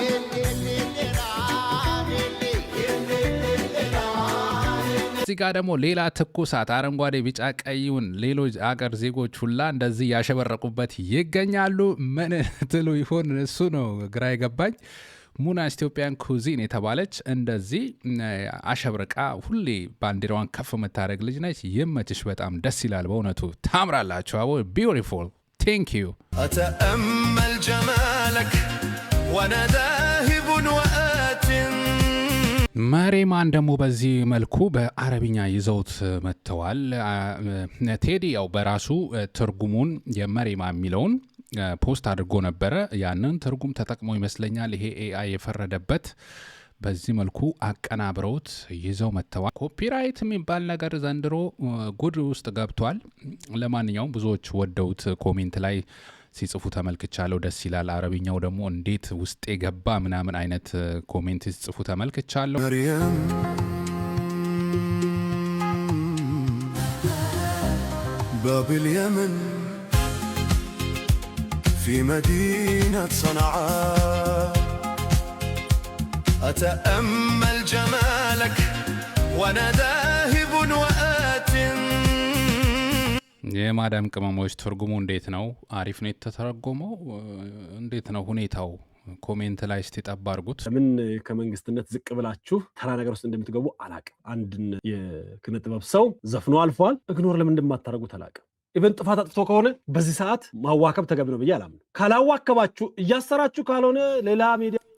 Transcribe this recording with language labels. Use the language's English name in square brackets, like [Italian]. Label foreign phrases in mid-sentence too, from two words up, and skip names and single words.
[Amharic] እዚህ ጋር ደግሞ ሌላ ትኩሳት አረንጓዴ ቢጫ ቀይውን ሌሎች አገር ዜጎች ሁላ እንደዚህ ያሸበረቁበት ይገኛሉ። ምን ትሉ ይሆን? እሱ ነው ግራ የገባኝ። ሙና ኢትዮጵያን ኩዚን የተባለች እንደዚህ አሸብርቃ ሁሌ ባንዲራዋን ከፍ የምታደርግ ልጅ ነች። ይመችሽ፣ በጣም ደስ ይላል። በእውነቱ ታምራላችሁ። አቦ [English] beautiful thank you [Arabic] أتأمل جمالك وأنا ذاهب وآت [Amharic] መሬማን ደግሞ በዚህ መልኩ በአረብኛ ይዘውት መጥተዋል። ቴዲ ያው በራሱ ትርጉሙን የመሬማ የሚለውን ፖስት አድርጎ ነበረ። ያንን ትርጉም ተጠቅሞ ይመስለኛል ይሄ ኤአይ የፈረደበት በዚህ መልኩ አቀናብረውት ይዘው መጥተዋል። ኮፒራይት የሚባል ነገር ዘንድሮ ጉድ ውስጥ ገብቷል። ለማንኛውም ብዙዎች ወደውት ኮሜንት ላይ ሲጽፉ ተመልክቻለሁ። ደስ ይላል። አረብኛው ደግሞ እንዴት ውስጥ የገባ ምናምን አይነት ኮሜንት ሲጽፉ ተመልክቻለሁ። [Arabic] مريم باب اليمن في مدينة صنعاء أتأمل جمالك وأنا ذاهب وآت [Amharic] የማዳም ቅመሞች ትርጉሙ እንዴት ነው? አሪፍ ነው የተተረጎመው? እንዴት ነው ሁኔታው? ኮሜንት ላይ እስቲ ጠብ አድርጉት። ምን ከመንግስትነት ዝቅ ብላችሁ ተራ ነገር ውስጥ እንደምትገቡ አላቅም። አንድን የኪነ ጥበብ ሰው ዘፍኖ አልፏል። ኢግኖር ለምን እንደማታረጉት አላቅም። ኢቨን ጥፋት አጥፍቶ ከሆነ በዚህ ሰዓት ማዋከብ ተገቢ ነው ብዬ አላምንም። ካላዋከባችሁ እያሰራችሁ ካልሆነ ሌላ ሚዲያ